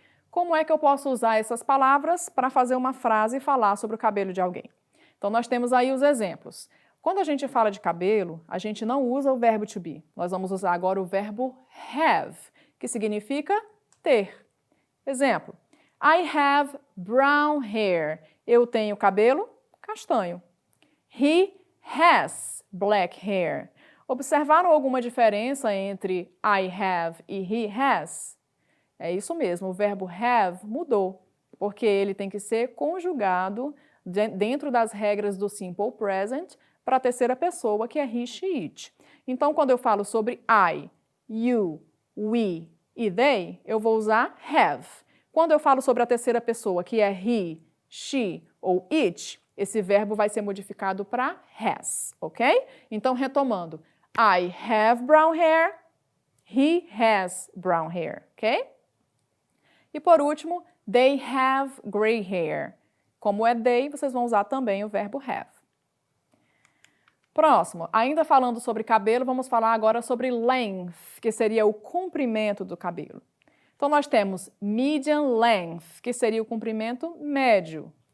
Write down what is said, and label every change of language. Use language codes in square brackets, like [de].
[pt] Como é que eu posso usar essas palavras para fazer uma frase e falar sobre o cabelo de alguém? Então, nós temos aí os exemplos. Quando a gente fala de cabelo, a gente não usa o verbo to be. Nós vamos usar agora o verbo have, que significa ter. Exemplo, [en] I have brown hair. [pt] Eu tenho cabelo castanho. [en] He has black hair. [pt] Observaram alguma diferença entre I have e he has? É isso mesmo, o verbo have mudou, porque ele tem que ser conjugado dentro das regras do simple present para a terceira pessoa, que é he, she, it. Então, quando eu falo sobre I, you, we e they, eu vou usar have. Quando eu falo sobre a terceira pessoa, que é he, she ou it, esse verbo vai ser modificado para has, ok? Então, retomando. [en] I have brown hair, he has brown hair, ok? [pt] E por último, [en] they have gray hair. [pt] Como é they, vocês vão usar também o verbo have. Próximo, ainda falando sobre cabelo, vamos falar agora sobre length, que seria o comprimento do cabelo. Então, nós temos medium length, que seria o comprimento médio.